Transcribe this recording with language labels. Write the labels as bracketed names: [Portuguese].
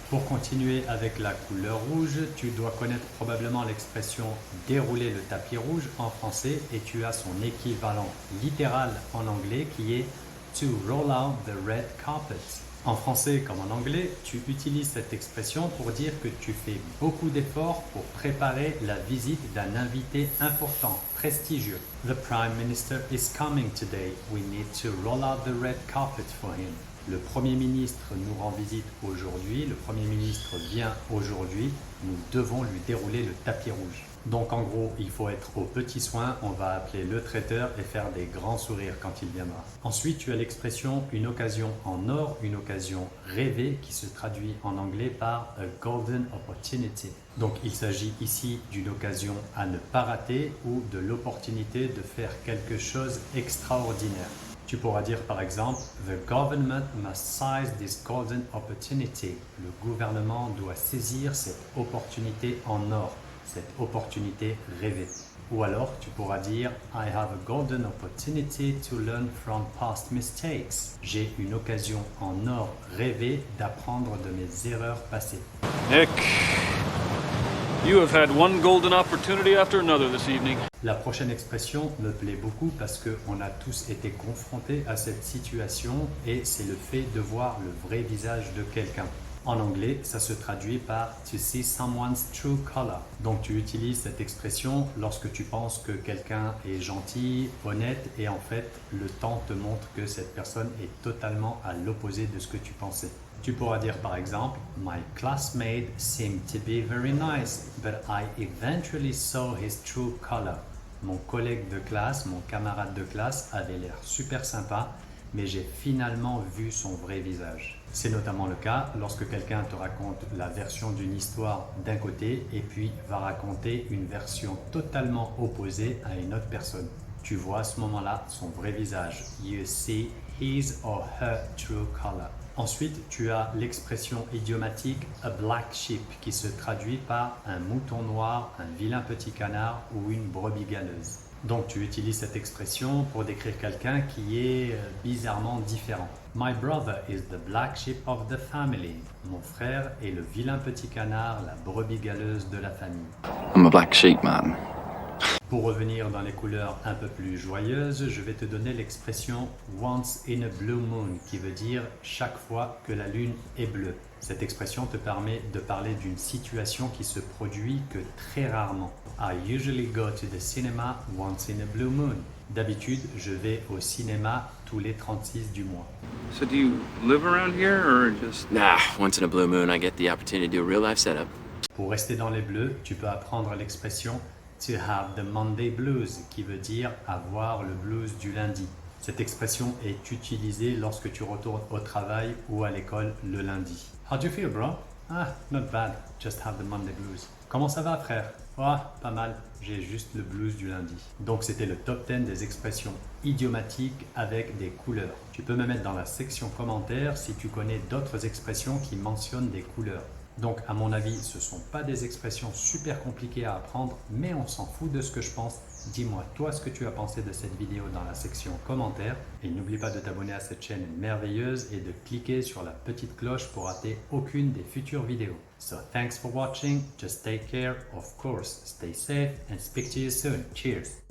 [French] Pour continuer avec la couleur rouge, tu dois connaître probablement l'expression dérouler le tapis rouge en français et tu as son équivalent littéral en anglais qui est [English] to roll out the red carpet. [French] En français comme en anglais, tu utilises cette expression pour dire que tu fais beaucoup d'efforts pour préparer la visite d'un invité important, prestigieux. [English] The Prime Minister is coming today. We need to roll out the red carpet for him. [French] Le Premier ministre nous rend visite aujourd'hui, le Premier ministre vient aujourd'hui, nous devons lui dérouler le tapis rouge. Donc en gros, il faut être aux petits soins, on va appeler le traiteur et faire des grands sourires quand il viendra. Ensuite, tu as l'expression une occasion en or, une occasion rêvée qui se traduit en anglais par [English] a golden opportunity. [French] Donc il s'agit ici d'une occasion à ne pas rater ou de l'opportunité de faire quelque chose d'extraordinaire. Tu pourras dire par exemple [English] « The government must seize this golden opportunity ». [French] Le gouvernement doit saisir cette opportunité en or, cette opportunité rêvée. Ou alors tu pourras dire [English] « I have a golden opportunity to learn from past mistakes ». [French] J'ai une occasion en or rêvée d'apprendre de mes erreurs passées. [English] Nick, you have had one golden opportunity after another this evening. [French] La prochaine expression me plaît beaucoup parce qu'on a tous été confrontés à cette situation et c'est le fait de voir le vrai visage de quelqu'un. En anglais, ça se traduit par « [English] to see someone's true color ». [French] Donc tu utilises cette expression lorsque tu penses que quelqu'un est gentil, honnête et en fait, le temps te montre que cette personne est totalement à l'opposé de ce que tu pensais. Tu pourras dire par exemple [English] « My classmate seemed to be very nice, but I eventually saw his true color ». [French] Mon collègue de classe, mon camarade de classe avait l'air super sympa, mais j'ai finalement vu son vrai visage. C'est notamment le cas lorsque quelqu'un te raconte la version d'une histoire d'un côté et puis va raconter une version totalement opposée à une autre personne. Tu vois à ce moment-là son vrai visage. [English] You see his or her true color. [French] Ensuite, tu as l'expression idiomatique [English] a black sheep [French] qui se traduit par un mouton noir, un vilain petit canard ou une brebis galeuse. Donc tu utilises cette expression pour décrire quelqu'un qui est bizarrement différent. [English] My brother is the black sheep of the family. [French] Mon frère est le vilain petit canard, la brebis galeuse de la famille. [English] I'm a black sheep, man. [French] Pour revenir dans les couleurs un peu plus joyeuses, je vais te donner l'expression [English] once in a blue moon [French] qui veut dire chaque fois que la lune est bleue. Cette expression te permet de parler d'une situation qui se produit que très rarement. [English] I usually go to the cinema once in a blue moon. [French] D'habitude, je vais au cinéma tous les 36 du mois. [English] So do you live around here or just... Nah, once in a blue moon, I get the opportunity to do a real life setup. [French] Pour rester dans les bleus, tu peux apprendre l'expression [English] to have the Monday blues, [French] qui veut dire avoir le blues du lundi. Cette expression est utilisée lorsque tu retournes au travail ou à l'école le lundi. [English] How do you feel, bro? Ah, not bad. Just have the Monday blues. [French] Comment ça va, frère? Ah, pas mal. J'ai juste le blues du lundi. Donc, c'était le top 10 des expressions idiomatiques avec des couleurs. Tu peux me mettre dans la section commentaires si tu connais d'autres expressions qui mentionnent des couleurs. Donc, à mon avis, ce ne sont pas des expressions super compliquées à apprendre, mais on s'en fout de ce que je pense. Dis-moi, toi, ce que tu as pensé de cette vidéo dans la section commentaires. Et n'oublie pas de t'abonner à cette chaîne merveilleuse et de cliquer sur la petite cloche pour rater aucune des futures vidéos. [English] So, thanks for watching. Just take care. Of course, stay safe and speak to you soon. Cheers!